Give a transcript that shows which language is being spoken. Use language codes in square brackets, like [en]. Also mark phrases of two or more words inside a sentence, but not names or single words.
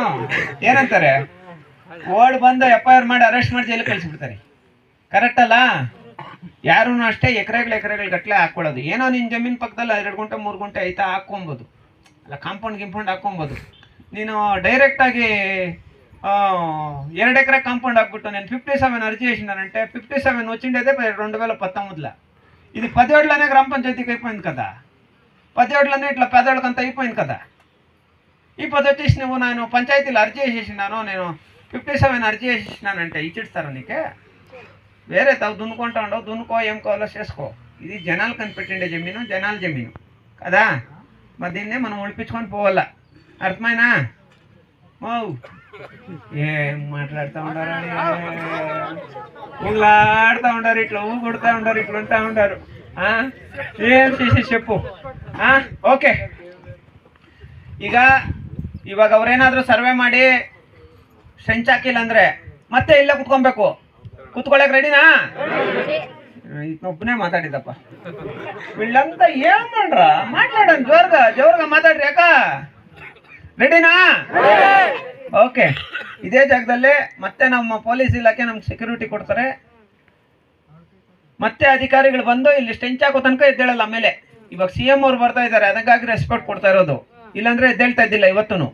[kn] ಏನಂತಾರೆ? ಓಡ್ ಬಂದು FIR ಮಾಡಿ ಅರೆಸ್ಟ್ ಮಾಡಿ ಜೈಲಿಗೆ ಕಳಿಸ್ಬಿಡ್ತಾರೆ. ಕರೆಕ್ಟ್ ಅಲ್ಲ? ಯಾರೂ ಅಷ್ಟೇ ಎಕರೆಗಳು ಗಟ್ಟಲೆ ಹಾಕ್ಕೊಳ್ಳೋದು. ಏನೋ ನಿನ್ನ ಜಮೀನು ಪಕ್ಕದಲ್ಲಿ 2 ಗುಂಟೆ 3 ಗುಂಟೆ ಐತಾ ಹಾಕ್ಕೊಬೋದು, ಅಲ್ಲ ಕಾಂಪೌಂಡ್ ಹಾಕ್ಕೊಬೋದು. ನೀನು ಡೈರೆಕ್ಟಾಗಿ 2 ಎಕರೆ కాంపౌండ్ ಹಾಕ್ಬಿಟ್ಟು [te] నేను 57 అర్జీ చేసినానంటే 57 వచ్చిండేదే 2019లో. ఇది 17లోనే గ్రామ పంచాయతీకి అయిపోయింది కదా, 17లోనే ఇట్లా పేదోళ్ళకంతా అయిపోయింది కదా. ఇప్పుడు వచ్చేసి నువ్వు నేను పంచాయతీలో అర్జీ చేసేసినాను, నేను 57 అర్జీ చేసేసినానంటే ఇచ్చిస్తారా నీకే? వేరే తావు దున్నుకుంటా ఉండవు, దున్నుకో, ఏం కావాలో చేసుకో. ఇది జనాలు కనిపెట్టిండే జమీను, జనాల జమీను కదా. మరి దీన్నే మనం ఒలిపించుకొని పోవాలా. అర్థమైనా? ఏం మాట్లాడుతూ ఉండారు, ఊళ్ళాడుతూ ఉండారు, ఇట్లా ఊ కొడుతూ ఉండారు, ఇట్లా ఉంటా ఉండారు. ఏం చేసి చెప్పు. ఓకే, [kn] ಇವಾಗ ಅವ್ರೇನಾದರೂ ಸರ್ವೆ ಮಾಡಿ ಸೆಂಚ್ ಹಾಕಿಲ್ಲ ಅಂದರೆ ಮತ್ತೆ ಇಲ್ಲೇ ಕುತ್ಕೊಬೇಕು. ಕುತ್ಕೊಳ್ಳೋಕೆ ರೆಡಿನಾ? ಒಬ್ಬನೇ ಮಾತಾಡಿದಪ್ಪ. [te] వీళ్ళంతా ఏం ಮಾಡ್ರ మాట్లాడండి, జోరుగా ಮಾತಾಡ್ರಿ. [kn] ಯಾಕ ರೆಡಿನಾ? ಓಕೆ. ಇದೇ ಜಾಗದಲ್ಲೇ ಮತ್ತೆ ನಮ್ಮ ಪೊಲೀಸ್ ಇಲಾಖೆ ನಮ್ಗೆ ಸೆಕ್ಯೂರಿಟಿ ಕೊಡ್ತಾರೆ. ಮತ್ತೆ ಅಧಿಕಾರಿಗಳು ಬಂದು ಇಲ್ಲಿ ಸ್ಟೆಂಚ್ ಹಾಕೋ ತನಕ ಎದ್ದೇಳಲ್ಲ. ಆಮೇಲೆ ಇವಾಗ CM ಅವ್ರು ಬರ್ತಾ ಇದ್ದಾರೆ, ಅದಕ್ಕಾಗಿ ರೆಸ್ಪೆಕ್ಟ್ ಕೊಡ್ತಾ ಇರೋದು, ಇಲ್ಲಾಂದ್ರೆ ಎದ್ದೇಳ್ತಾ ಇದ್ದಿಲ್ಲ ಇವತ್ತು.